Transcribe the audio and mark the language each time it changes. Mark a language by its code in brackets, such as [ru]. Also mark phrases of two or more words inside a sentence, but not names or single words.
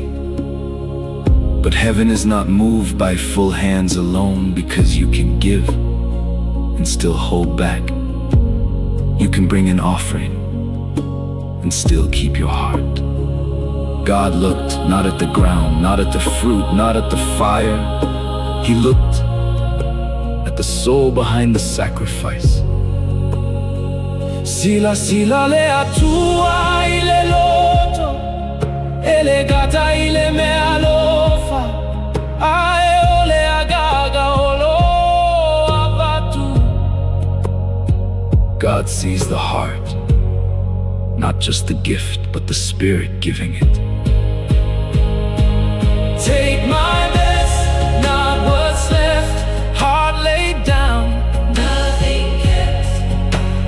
[en] But heaven is not moved by full hands alone, because you can give and still hold back. You can bring an offering and still keep your heart. God looked not at the ground, not at the fruit, not at the fire. He looked at the soul behind the sacrifice. [sm] Sila sila le atua ile loto, ele gata ile me alofa, ae ole agaga olo abatu. [en] God sees the heart, not just the gift, but the spirit giving it. Take my best, not what's left, heart laid down, nothing kept.